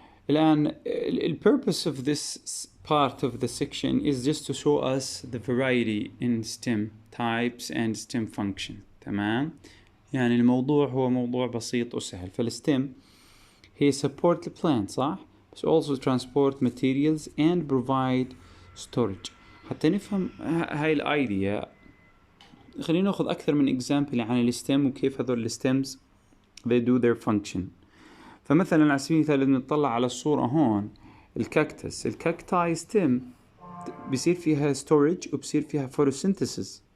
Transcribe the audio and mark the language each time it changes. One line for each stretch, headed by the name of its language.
English: الآن purpose of this part of the section is just to show us the variety in STEM types and STEM function.
Arabic: تمام. يعني الموضوع هو موضوع بسيط وسهل.
English: فالSTEM هي support the plant
Arabic: صح؟ بس
English: also transport materials and provide storage.
Arabic: حتى نفهم هاي الايديا خلينا ناخذ أكثر من example عن الSTEM وكيف هذول الستيمز
English: they do their function.
Arabic: فمثلا على سبيل المثال إذا نطلع على الصورة هون الكاكتس، الكاكتاي ستيم بيصير فيها storage وبصير فيها photosynthesis.